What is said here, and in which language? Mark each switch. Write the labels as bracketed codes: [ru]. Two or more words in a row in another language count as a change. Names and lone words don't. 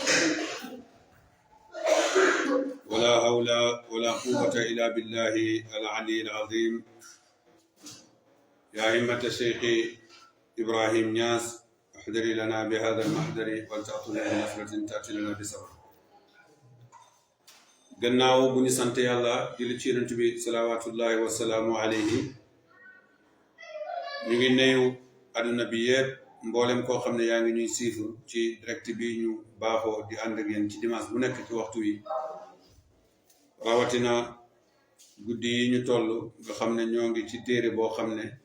[ar] ولا حول ولا قوة إلا بالله العلي العظيم يا همة الشيخ إبراهيم نياس احضري لنا بهذا المحضر ولتأتنا بنصرة تأتي لنا بسبب [wo] gannaaw bu ñu sant yàlla julli ci yonent bi [ar] صلوات الله وسلام عليه [wo] ñu ngi nuyu àdduna bi yëpp mboolem koo xam ne yaa ngi ñuy siifur ci direct bi ñu baaxoo di ànd ak yéen ci dimanche bu nekk ci waxtu wi rawatina guddi yi ñu toll nga xam ne ñoo ngi ci téere boo xam ne